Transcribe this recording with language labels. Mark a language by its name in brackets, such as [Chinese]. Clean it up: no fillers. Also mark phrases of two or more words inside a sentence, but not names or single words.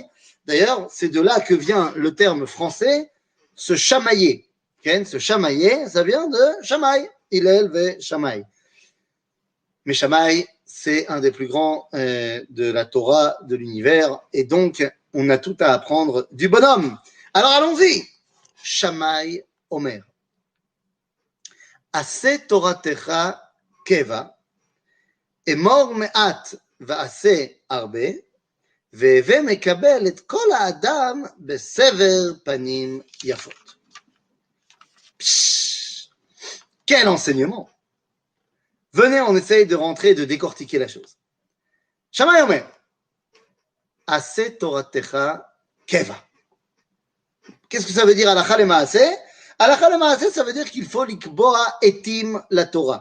[French] D'ailleurs, c'est de là que vient le terme français, se chamailler. Okay? Se chamailler, ça vient de Shammai. Hillel et Shammai. Mais Shammai, c'est un des plus grands de la Torah, de l'univers. Et donc, on a tout à apprendre du bonhomme. Alors allons-y. [Hebrew] שמאי אומר. עשה תורתך קבע. אמור מעט ועשה הרבה, והווה מקבל את כל האדם בסבר פנים יפות. [French] Quel enseignement! Venez, on essaye de rentrer, de décortiquer la chose. [Hebrew] שמאי אומר, עשה תורתך קבע. [French] Qu'est-ce que ça veut dire [Hebrew] הלכה למעשה? הלכה למעשה, [French] ça veut dire qu'il faut [Hebrew] לקבוע עתים לתורה.